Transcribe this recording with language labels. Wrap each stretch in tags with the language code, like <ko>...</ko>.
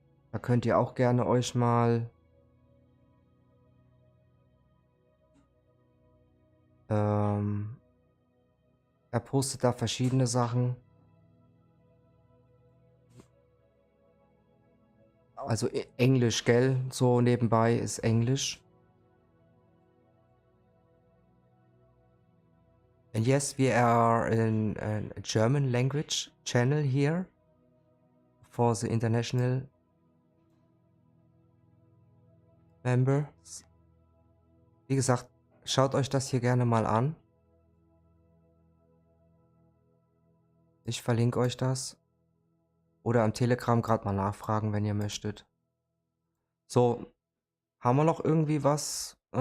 <de>Da könnt ihr auch gerne euch mal er postet da verschiedene Sachen. Also Englisch, gell? So nebenbei ist Englisch.</de> <en>And yes, we are in a German language channel here for the international members.</en> <de>Wie gesagt, schaut euch das hier gerne mal an. Ich verlinke euch das. Oder am Telegram gerade mal nachfragen, wenn ihr möchtet. So, haben wir noch irgendwie was?</de>